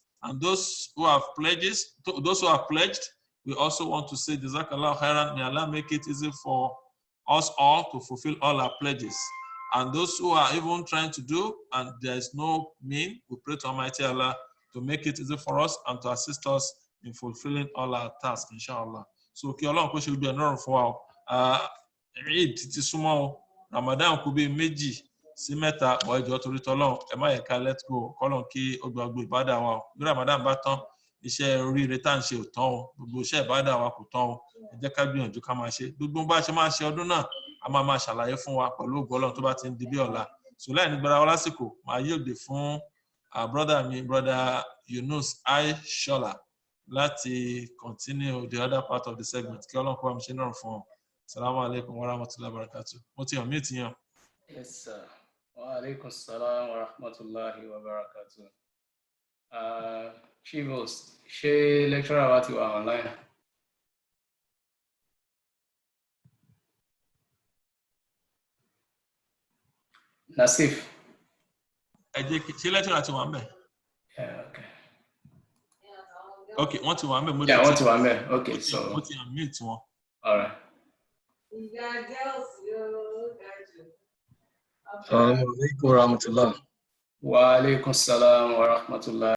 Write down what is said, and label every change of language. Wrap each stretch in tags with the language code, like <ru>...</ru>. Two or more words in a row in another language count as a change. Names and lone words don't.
<en>And those who have pledged, we also want to say</en> <ar>جزاك الله خيرا.</ar> <en>May Allah make it easy for us all to fulfill all our pledges. And those who are even trying to do and there is no mean, we pray to Almighty Allah to make it easy for us and to assist us in fulfilling all our tasks, inshallah. So,</en> <yo>kí Ọlọ́run kó ṣe gbogbo ẹ̀nà ọ̀run fún wa. Eid ti súnmọ́ Ramadan kù bí méjì sí mẹ́ta ọ̀ ẹjọ́ torí tọ́lọ́run ẹ má yẹ ká</yo> <en>let go</en> <yo>kọ́lọ́run kí ó gba gbogbo ìbádà wa o. Bí Ramadan bá tán, iṣẹ́ oríire tá à ń ṣe ò tán o, gbogbo iṣẹ́ ìbádà wa kò tán o. Ẹ jẹ́ ká gbìyànjú ká máa ṣe. Gbogbo bá ṣe máa ṣe ọdún náà, a máa ṣàlàyé fún wa pẹ̀lú ògo Ọlọ́run tó bá ti ń di bí ọ̀la. So láì nígbàrá wa lásìkò, màá yóòdè fún brother Yunus Aishola láti</yo> <en>continue the other part of the segment.</en> <yo>Kí Ọlọ́run kó bá mi ṣe náà fún ọ.</yo> <ar>السلام عليكم ورحمة الله وبركاته.</ar> <yo>Mo ti hàn mí ti yàn.</yo> <en>Yes, sir.</en> <ar>وعليكم السلام ورحمة الله وبركاته.</ar> <en>Chief host,</en> <yo>ṣé lecturer wa ti wà online? Nasif. Ẹ jẹ́ kí ṣé lecturer ti wà ń bẹ̀?</yo> <en>Yeah, okay.</en> <yo>Okay, wọ́n ti wà ń bẹ̀. Yeah, wọ́n ti wà ń bẹ̀.</yo> <en>Okay, so.</en> <yo>Mo ti hàn mí ti wọn.</yo> <en>All right.</en> <ar>السلام عليكم ورحمة الله. وعليكم السلام ورحمة الله.</ar>